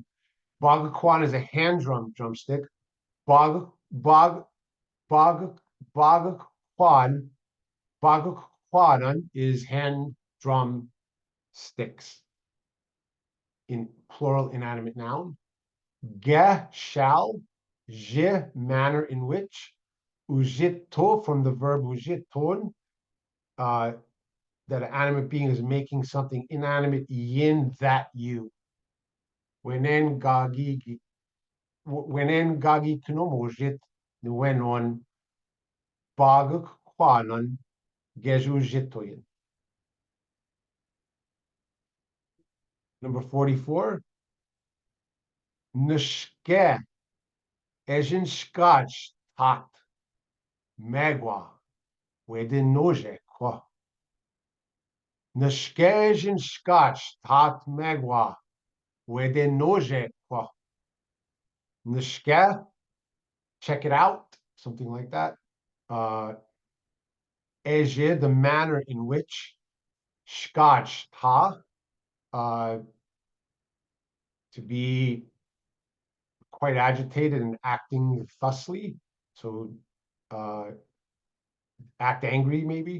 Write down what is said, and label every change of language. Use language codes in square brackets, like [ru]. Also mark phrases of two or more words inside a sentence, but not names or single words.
[en] Bagakwan is a hand drum drumstick. Bagakwanan is hand drum sticks in plural inanimate noun. Ge, shall, je, manner in which, ujito, from the verb ujiton, that an animate being is making something inanimate, yin, that you. [pot] Wenen gagi knomojit, nuenon, bagak kwanan, gejujitoyin. [en] Number 44. [pot] Nishke, ejin skach, tat, megwa, wedin noje, kwa. Nishkejin skach, tat, megwa, wedin noje, kwa. Nishke, [en] check it out, something like that. Eje, the manner in which, [pot] shkach, ta, [en] to be quite agitated and acting thusly, so act angry maybe.